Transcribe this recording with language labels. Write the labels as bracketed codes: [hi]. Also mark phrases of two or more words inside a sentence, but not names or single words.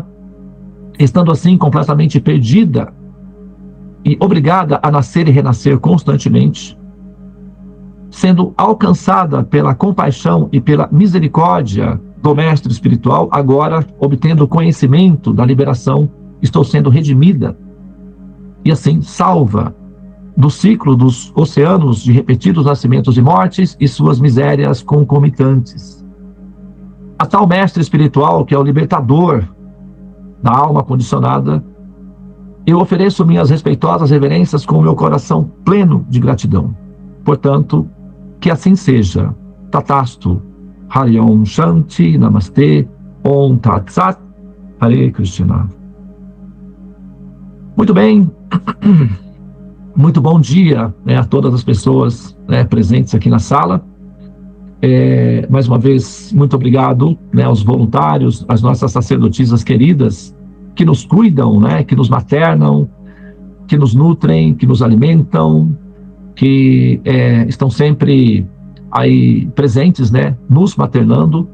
[pt] estando assim completamente perdida e obrigada a nascer e renascer constantemente, sendo alcançada pela compaixão e pela misericórdia do mestre espiritual, agora obtendo conhecimento da liberação, estou sendo redimida e assim salva do ciclo dos oceanos de repetidos nascimentos e mortes e suas misérias concomitantes. A tal mestre espiritual, que é o libertador da alma condicionada, eu ofereço minhas respeitosas reverências com o meu coração pleno de gratidão. Portanto, que assim seja. Tatastu. [sa] Hari Om Shanti Namaste Om Tat Sat. Hare Krishna. [pt] Muito bem. Muito bom dia, a todas as pessoas presentes aqui na sala. Mais uma vez, muito obrigado aos voluntários, às nossas sacerdotisas queridas, que nos cuidam, que nos maternam, que nos nutrem, que nos alimentam, que estão sempre aí presentes, nos maternando.